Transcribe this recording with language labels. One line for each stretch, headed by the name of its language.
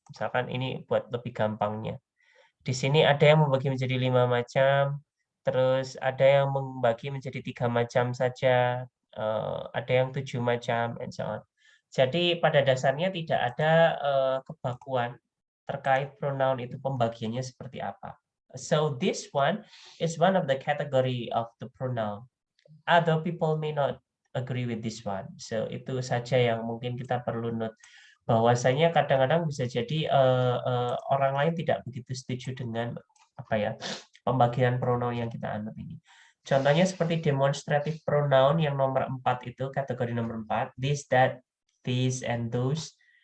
Indonesian: Misalkan ini buat lebih gampangnya. Di sini ada yang membagi menjadi 5 macam, terus ada yang membagi menjadi 3 macam saja, ada yang 7 macam,
English: and so on.
Indonesian: Jadi pada dasarnya tidak ada kebakuan terkait pronoun itu pembagiannya seperti apa.
English: So this one is one of the category of the pronoun. Other people may not agree with this one.
Indonesian: So itu saja yang mungkin kita perlu note. Bahwasanya kadang-kadang bisa jadi orang lain tidak begitu setuju dengan pembagian pronoun yang kita anut ini. Contohnya seperti demonstrative pronoun yang nomor 4 itu, kategori nomor 4,
English: this, that, these, and those.